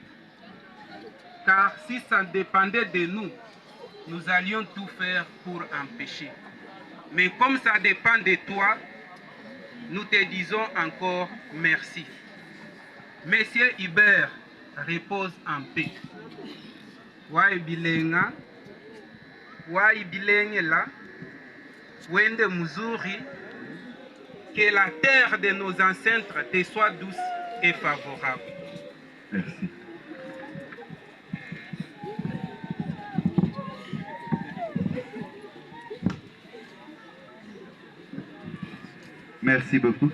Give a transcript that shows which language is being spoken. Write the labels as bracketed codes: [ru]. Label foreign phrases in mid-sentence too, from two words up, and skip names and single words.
[fr] Car si ça dépendait de nous, nous allions tout faire pour empêcher. Mais comme ça dépend de toi, nous te disons encore merci. Monsieur Hubert, repose en paix. [lua] Wai bilenga, wai bilengela, wende muzuri, [fr] que la terre de nos ancêtres te soit douce et favorable. Merci. Merci beaucoup.